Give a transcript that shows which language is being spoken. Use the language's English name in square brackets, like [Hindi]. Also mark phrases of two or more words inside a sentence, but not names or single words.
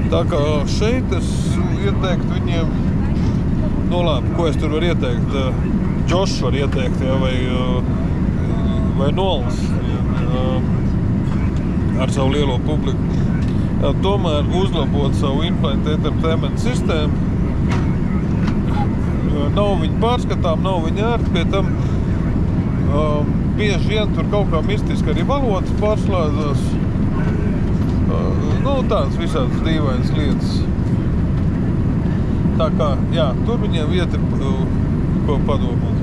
[Latvian] Tā kā šeit es ieteiktu viņiem, nu labi, ko es tur varu ieteikt? Džošs var ieteikt, ja, vai Nols ar savu lielo publiku. Ja, tomēr uzlabot savu [English] in-flight entertainment [Latvian] sistēmu. Nav viņa pārskatām, nav viņa ērti, pie tam bieži vien tur kaut kā mistiski arī valodas pārslēdzās. Nu, tāds visāds dīvains lietas. Tā kā, jā, tur viņiem vieta ko padomāt.